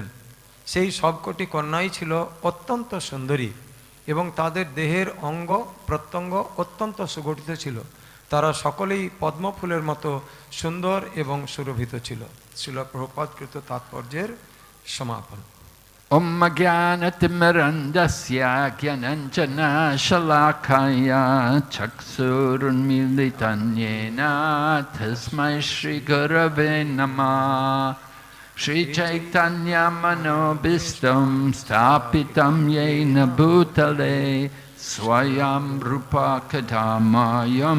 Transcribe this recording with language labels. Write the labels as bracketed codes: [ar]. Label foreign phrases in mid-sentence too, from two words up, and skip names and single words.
[bn] সেই সবকটি কন্যাই ছিল অত্যন্ত সুন্দরী এবং তাদের দেহের অঙ্গ প্রত্যঙ্গ অত্যন্ত সুগঠিত ছিল। তারা সকলেই পদ্মফুলের মতো সুন্দর এবং সুরভিত ছিল। শ্রীল প্রভুপাদকৃত তাৎপর্যের সমাপন। [sa] ॐ ज्ञानतिमिरान्धस्य ज्ञानाञ्जन शलाकया चक्षुरुन्मीलितं येन तस्मै श्री गुरवे नमः श्री चैतन्य मनोऽभीष्टं स्थापितं येन भूतले स्वयं रूप कदामह्यं